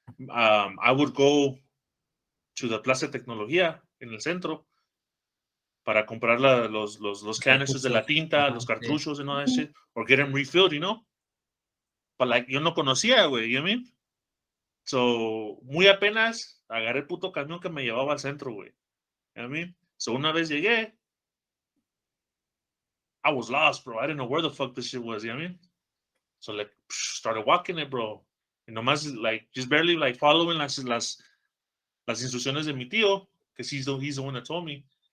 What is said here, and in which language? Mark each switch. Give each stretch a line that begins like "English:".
English: I would go to the
Spanish: Plaza de Tecnología en el centro para comprar los canisters de la tinta, los
English: Uh-huh. Yeah. cartuchos and all that shit, or get them refilled. But like
Spanish: yo no conocía, güey,
English: you know what I mean?
Spanish: So, muy apenas agarré el puto camión que me llevaba al centro, güey.
English: You know what I mean? So,
Spanish: una vez llegué,
English: I was lost, bro. I didn't know where the fuck this shit was, you know what I mean? So, like, started walking it, bro. Y nomás, like, just barely, like, following
Spanish: las instrucciones de mi tío,
English: because he's the one that told me.